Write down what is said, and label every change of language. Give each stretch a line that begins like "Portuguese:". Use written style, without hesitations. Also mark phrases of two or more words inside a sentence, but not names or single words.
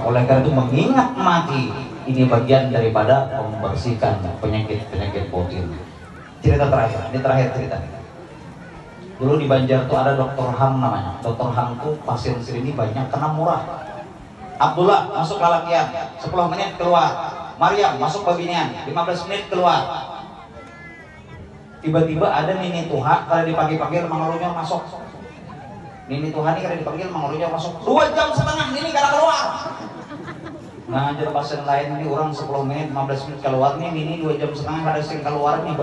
Indonesian: Oleh karena itu mengingat mati ini bagian daripada membersihkan penyakit batin. Cerita terakhir, ini terakhir cerita. Dulu di Banjar tuh ada Dokter Hang namanya. Dokter Hang tuh pasien sini banyak karena murah. Abdullah masuk lalakian, 10 menit keluar. Maryam masuk babinian, 15 menit keluar. Tiba-tiba ada Nini Tuha, kalau dipanggil-panggil mengeluhnya masuk. Nini Tuha ini kalau dipanggil mengeluhnya masuk. 2 jam setengah Nini kada keluar.
Banjar: Nah, jadi pasien lain ini orang 10 menit, 15 menit keluar nih, Nini 2 jam setengah kada sing keluar nih.